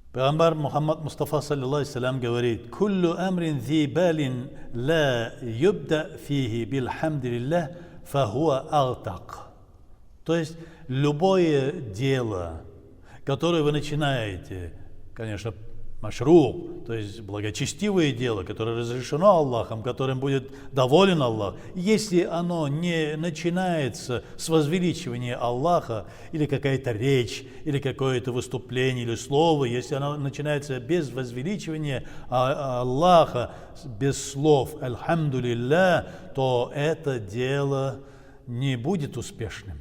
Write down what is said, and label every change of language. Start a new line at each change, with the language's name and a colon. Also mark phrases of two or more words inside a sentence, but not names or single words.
Arabic: Пайгамбар Мухаммад Мустафа саллиллаху говорит: «كل أمر ذي بال لا يبدأ فيه بالحمد لله فهو أقطع».
Russian: То есть любое дело, которое вы начинаете, конечно, машру, то есть благочестивое дело, которое разрешено Аллахом, которым будет доволен Аллах, если оно не начинается с возвеличивания Аллаха, или какая-то речь, или какое-то выступление, или слово, если оно начинается без возвеличивания Аллаха, без слов «Альхамдулиллах», то это дело не будет успешным.